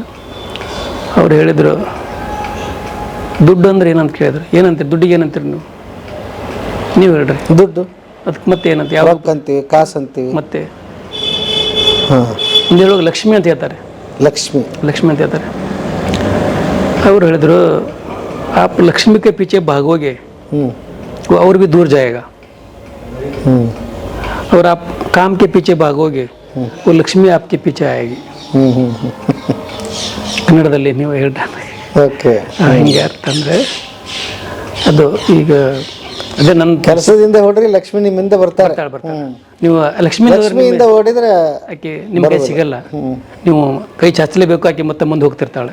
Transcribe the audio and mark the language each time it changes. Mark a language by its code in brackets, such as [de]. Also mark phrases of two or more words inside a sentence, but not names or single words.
[kn] ಅವ್ರು ಹೇಳಿದರು, ದುಡ್ಡು ಅಂದ್ರೆ ಏನಂತ ಕೇಳಿದ್ರು. ಏನಂತೀರಿ ದುಡ್ಡಿಗೆ ಏನಂತೀರಿ ನೀವು ಹೇಳ್ರಿ. ದುಡ್ಡು ಅದಕ್ಕೆ ಮತ್ತೆ ಏನಂತ ಯಾವ ರೊಕ್ಕ ಅಂತೀವಿ, ಕಾಸು ಅಂತೀವಿ. ಮತ್ತೆ ಹಾಂ, ಒಂದು ಹೇಳುವಾಗ ಲಕ್ಷ್ಮಿ ಅಂತ ಹೇಳ್ತಾರೆ. ಲಕ್ಷ್ಮಿ ಅಂತ ಹೇಳ್ತಾರೆ. ಅವರು ಹೇಳಿದ್ರು, [hi] आप लक्ष्मी के पीछे भागोगे वो और भी दूर जाएगा, और आप काम के पीछे भागोगे वो लक्ष्मी आपके पीछे आएगी. [kn] ಕನ್ನಡದಲ್ಲಿ ನೀವು ಹೇಳ್ತಾರೆ. ಓಕೆ, ಹಿಂಗೆ ಅರ್ಥ ಅಂದರೆ ಅದು ಈಗ ಅದೇ ನನ್ನ ಕೆಲಸದಿಂದ ಹೊಡ್ರಿ ಲಕ್ಷ್ಮಿ ನಿಮ್ಮಿಂದ ಬರ್ತಾರೆ. ನೀವು ಲಕ್ಷ್ಮಿಯಿಂದ ಓಡಿದ್ರೆ ಆಕೆ ನಿಮಗೆ ಸಿಗಲ್ಲ. ನೀವು ಕೈ ಚಾಚಲೇಬೇಕು, ಆಕೆ ಮತ್ತೆ ಮುಂದೆ ಹೋಗ್ತಿರ್ತಾಳೆ.